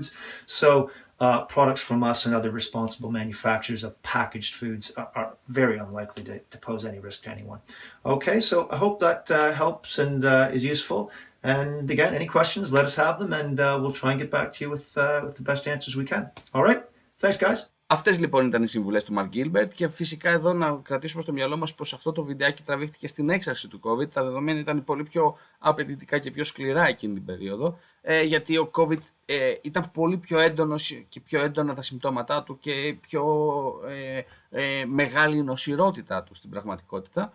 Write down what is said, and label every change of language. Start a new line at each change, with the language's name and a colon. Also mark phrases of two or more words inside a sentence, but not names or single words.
English: So products from us and other responsible manufacturers of packaged foods are very unlikely to pose any risk to anyone. Okay, so I hope that helps and is useful. And again, any questions, let us have them, and we'll try and get back to you with the best answers we can. All right, thanks guys.
Greek: Αυτές λοιπόν ήταν οι συμβουλές του Mark Gilbert, και φυσικά εδώ να κρατήσουμε στο μυαλό μας πως αυτό το βιντεάκι τραβήχτηκε στην έξαρση του COVID. Τα δεδομένα ήταν πολύ πιο απαιτητικά και πιο σκληρά εκείνη την περίοδο, γιατί ο COVID ήταν πολύ πιο έντονος και πιο έντονα τα συμπτώματά του και πιο μεγάλη η νοσηρότητά του στην πραγματικότητα.